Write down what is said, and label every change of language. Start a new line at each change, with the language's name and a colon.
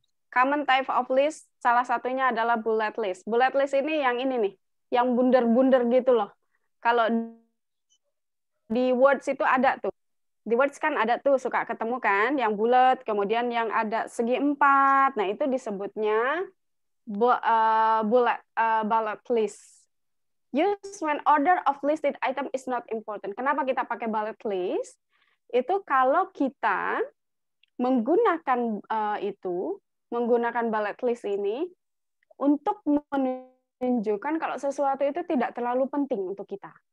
English: Common type of list
Indonesian: salah satunya adalah bullet list. Bullet list ini nih, yang bundar-bundar gitu loh. Kalau di Words itu ada tuh. Di Words kan ada tuh, suka ketemu kan, yang bulat, kemudian yang ada segi 4. Nah, itu disebutnya bullet list.
English: Use when order of listed item is not important.
Indonesian: Kenapa kita pakai bullet list? Itu kalau kita menggunakan menggunakan bullet list ini untuk menunjukkan kalau sesuatu itu tidak terlalu penting untuk kita.